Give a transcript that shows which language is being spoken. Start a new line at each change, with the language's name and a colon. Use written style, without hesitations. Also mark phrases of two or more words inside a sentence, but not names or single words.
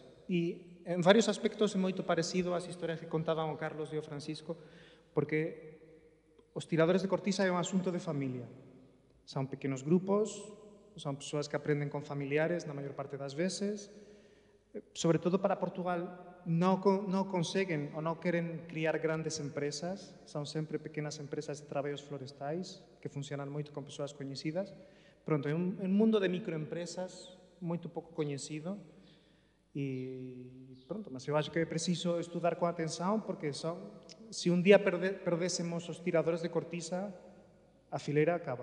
Galician: E en varios aspectos é moito parecido ás historias que contaban o Carlos e o Francisco, porque os tiradores de cortiza é un asunto de familia. Son pequenos grupos, son persoas que aprenden con familiares na maior parte das veces.
Portuguese: Sobre todo para Portugal, não conseguem ou não querem criar grandes empresas, são sempre pequenas empresas de trabalhos florestais que funcionam muito com pessoas conhecidas. Pronto, é um mundo de microempresas muito pouco conhecido e pronto, mas eu acho que é preciso estudar com atenção porque se um dia perdéssemos os tiradores de cortiça, a fileira acaba.